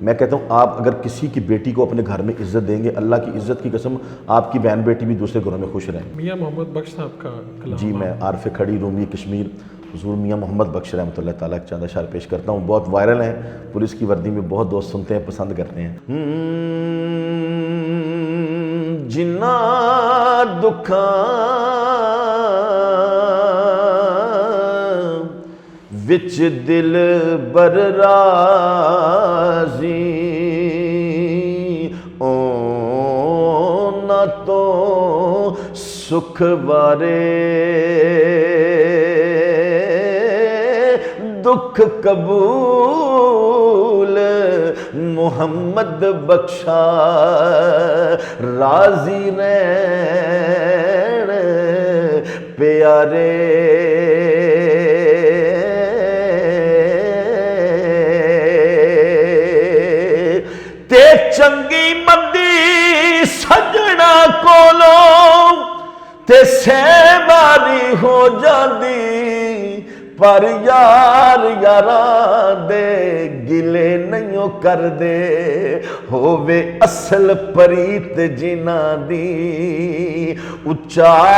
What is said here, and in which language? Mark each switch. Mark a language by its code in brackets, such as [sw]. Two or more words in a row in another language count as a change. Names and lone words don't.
[ur] میں کہتا ہوں آپ اگر کسی کی بیٹی کو اپنے گھر میں عزت دیں گے, اللہ کی عزت کی قسم آپ کی بہن بیٹی بھی دوسرے گھروں میں خوش رہیں. میاں محمد بخش صاحب کا کلام. جی میں عارف کھڑی رومی کشمیر حضور میاں محمد بخش رحمۃ اللہ تعالیٰ چند اشعار پیش کرتا ہوں. بہت وائرل ہیں, پولیس کی وردی میں بہت دوست سنتے ہیں, پسند کرتے ہیں. [pa] جنا دکھاں وچ دل بر راضی, اونا تو سکھ بارے دکھ قبول, محمد بخشا راضی رہن پیارے, تے چنگی مندی سجنا کولوں تے سہباری ہو جاندی, پر یار یاراں دے گلے نہیں کر دے, ہووے اصل پریت جنہاں دی اچا